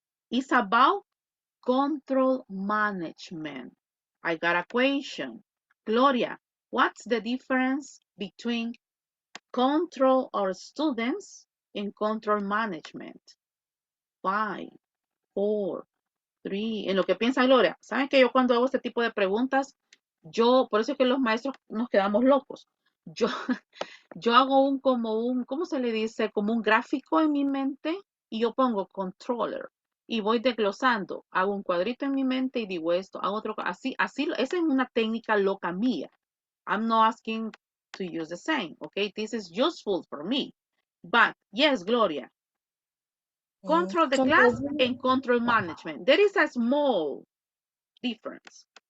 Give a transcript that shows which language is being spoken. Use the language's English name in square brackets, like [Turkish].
[English] It's about control management. I got a question. Gloria, what's the difference between control our students and control management? 5, 4, 3. [Spanish] En lo que piensa Gloria, ¿saben que yo cuando hago este tipo de preguntas, por eso es que los maestros nos quedamos locos. Yo, yo hago ¿cómo se le dice? Como un gráfico en mi mente y yo pongo controller y voy desglosando. Hago un cuadrito en mi mente y digo esto, hago otro, así, esa es una técnica loca mía. [English] I'm not asking to use the same, okay? This is useful for me. But, yes, Gloria, control the class and control management. There is a small difference.